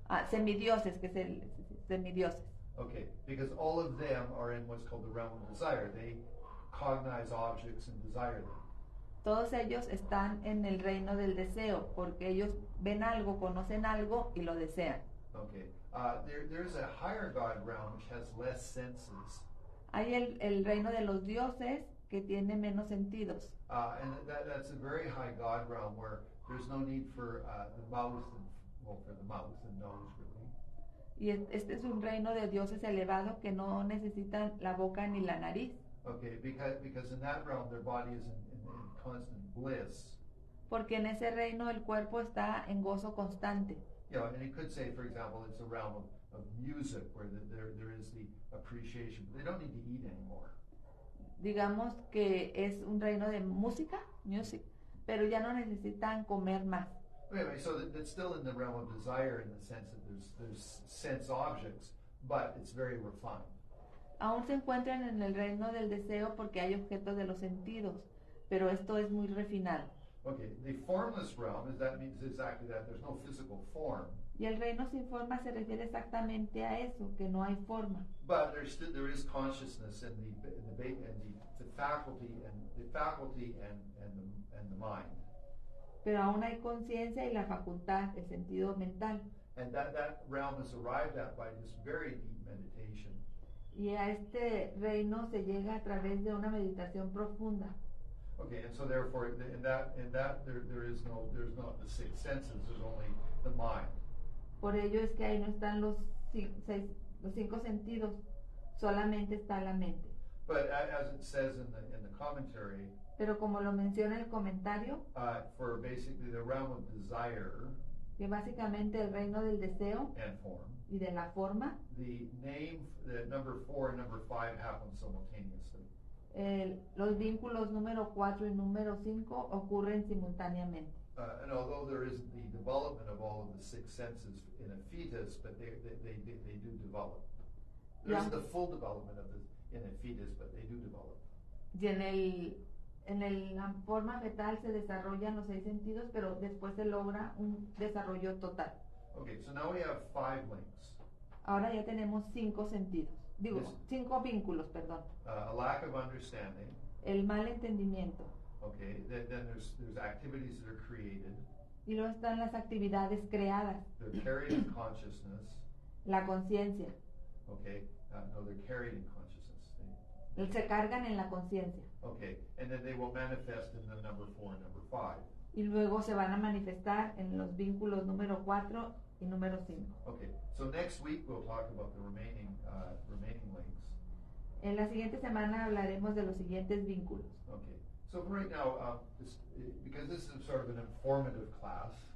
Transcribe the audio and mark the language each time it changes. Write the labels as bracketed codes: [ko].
[es] Semidioses, que es el semidioses. [en] Okay, because all of them are in what's called the realm of desire. They cognize objects and desire them. [es] Todos ellos están en el reino del deseo, porque ellos ven algo, conocen algo y lo desean. [en] Okay, there's a higher god realm which has less senses. [es] Hay el reino de los dioses, que tiene menos sentidos. [en] And that's a very high God realm where there's no need for the mouth and, well, for the mouth and nose really. [es] Y este es un reino de dioses elevado que no necesitan la boca ni la nariz, [en] Okay, because in that realm their body is in constant bliss. [es] porque en ese reino el cuerpo está en gozo constante. [en] You know, and you could say, for example, it's a realm of music where there is the appreciation. They don't need to eat anymore. [es] Digamos que es un reino de música, music, pero ya no necesitan comer más. [en] Anyway, so it's still in the realm of desire in the sense that there's sense objects, but it's very refined. [es] Aún se encuentran en el reino del deseo porque hay objetos de los sentidos, pero esto es muy refinado. [en] Okay, the formless realm means exactly that. There's no physical form, [es] Y el reino sin forma se refiere exactamente a eso, que no hay forma. [en] but there is consciousness in the faculty and the mind, [es] Pero aún hay conciencia y la facultad, el sentido mental. [en] and that realm is arrived at by just very deep meditation. [es] Y a este reino se llega a través de una meditación profunda. [en] Okay, and so therefore, in that there's not the six senses. There's only the mind. [es] Por ello es que ahí no están los cinco sentidos, solamente está la mente. [en] But as it says in the commentary, [es] Pero como lo menciona el comentario, [en] for basically the realm of desire [es] que básicamente el reino del deseo [en] and form, [es] y de la forma, [en] the number 4 and number 5 happen simultaneously. [es] los vínculos número 4 y número 5 ocurren simultáneamente. [en] And although there isn't the development of all of the six senses in a fetus, but they do develop. There isn't the full development of in a fetus, but they do develop. [es] Y la forma fetal se desarrollan los 6 sentidos, pero después se logra un desarrollo total. [en] Okay, so now we have 5 links. [es] Ahora ya tenemos 5 sentidos, digo, [en] Yes. [es] 5 vínculos, perdón. [en] A lack of understanding. [es] El mal entendimiento. [en] Okay, then there's activities that are created. [es] Y luego están las actividades creadas, [en] They're carried in consciousness. [es] la conciencia. [en] Okay, no, they're carried in consciousness. [es] Se cargan en la conciencia. [en] Okay, and then they will manifest in the number 4 and number 5. [es] Y luego se van a manifestar en los vínculos número 4 y número 5. [en] Okay, so next week we'll talk about the remaining links. [es] En la siguiente semana hablaremos de los siguientes vínculos. [en] Okay, so for right now, because this is sort of an informative class.